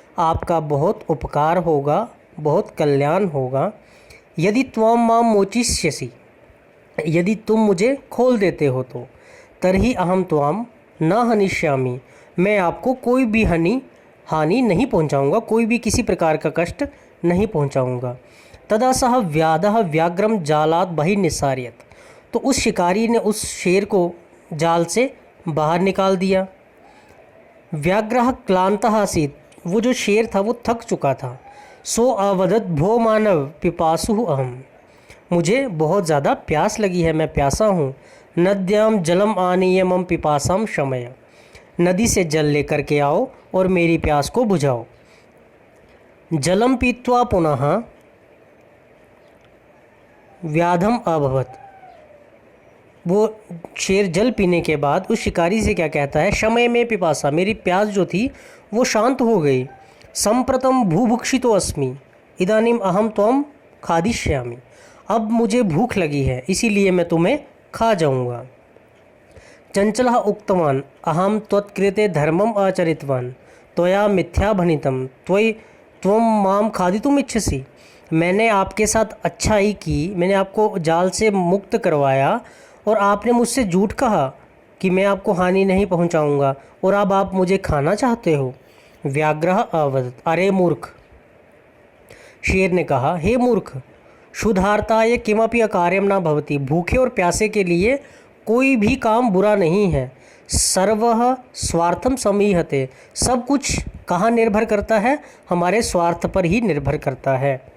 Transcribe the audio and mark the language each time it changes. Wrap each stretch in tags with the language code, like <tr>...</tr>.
<hi>आपका बहुत उपकार होगा, बहुत कल्याण होगा।</hi> <sa>यदि त्वं मां मोचिष्यसि,</sa> <hi>यदि तुम मुझे खोल देते हो तो,</hi> <sa>तर्हि अहम त्वां न हनिष्यामि।</sa> <hi>मैं आपको कोई भी हानि नहीं पहुंचाऊंगा, कोई भी किसी प्रकार का कष्ट नहीं पहुंचाऊंगा।</hi> <sa>तदा सह व्याधः व्याघ्रम जालात् बहिर्निस्सारयत्।</sa> <hi>तो उस शिकारी ने उस शेर को जाल से बाहर निकाल दिया।</hi> <sa>व्याघ्रः क्लान्तः आसीत्।</sa> <hi>वो जो शेर था वो थक चुका था।</hi> <sa>सो अवदत् भो मानव पिपासुः अहम्।</sa> <hi>मुझे बहुत ज़्यादा प्यास लगी है, मैं प्यासा हूँ।</hi> <sa>नद्यां जलम आनीय मम पिपासां शमय।</sa> <hi>नदी से जल लेकर के आओ और मेरी प्यास को बुझाओ।</hi> <sa>जलम पीत्वा पुनः व्याधम अभवत्।</sa> <hi>वो शेर जल पीने के बाद उस शिकारी से क्या कहता है,</hi> <sa>शमय में पिपासा,</sa> <hi>मेरी प्यास जो थी वो शांत हो गई।</hi> <sa>संप्रतम भूभुक्षितो अस्मि इदानीम अहम त्वं खादिष्यामि।</sa> <hi>अब मुझे भूख लगी है, इसीलिए मैं तुम्हें खा जाऊंगा।</hi> <sa>चंचलः उक्तवान अहम त्वत्कृते धर्मम आचरितवान त्वया मिथ्या भणितम त्वं माम खादितुम इच्छसि।</sa> <hi>मैंने आपके साथ अच्छाई की, मैंने आपको जाल से मुक्त करवाया और आपने मुझसे झूठ कहा कि मैं आपको हानि नहीं पहुंचाऊंगा, और अब आप मुझे खाना चाहते हो।</hi> <sa>व्याघ्रः अवदत् अरे मूर्ख।</sa> <hi>शेर ने कहा, हे मूर्ख,</hi> <sa>क्षुधार्ताय किमपि अकार्यम न भवति।</sa> <hi>भूखे और प्यासे के लिए कोई भी काम बुरा नहीं है।</hi> <sa>सर्वः स्वार्थम समीहते।</sa> <hi>सब कुछ कहाँ निर्भर करता है, हमारे स्वार्थ पर ही निर्भर करता है।</hi>